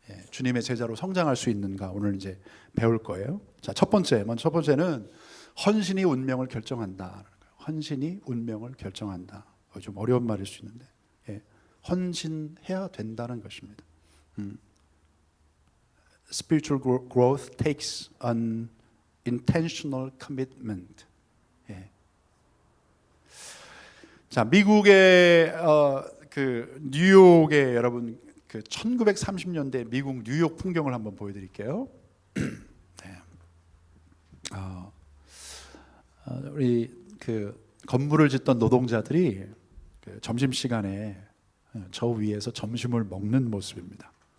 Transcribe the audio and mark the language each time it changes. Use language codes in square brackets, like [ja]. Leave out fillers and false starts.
[ko] 주님의 제자로 성장할 수 있는가? 오늘 이제 배울 거예요. 자, 첫 번째는 헌신이 운명을 결정한다. 헌신이 운명을 결정한다. 좀 어려운 말일 수 있는데 헌신해야 된다는 것입니다. [en] Spiritual growth takes an intentional commitment. [ko] 자, 미국의 뉴욕의 여러분 1930년대 미국 뉴욕 풍경을 한번 보여드릴게요. 우리 건물을 짓던 노동자들이 점심 시간에 저 위에서 점심을 먹는 모습입니다.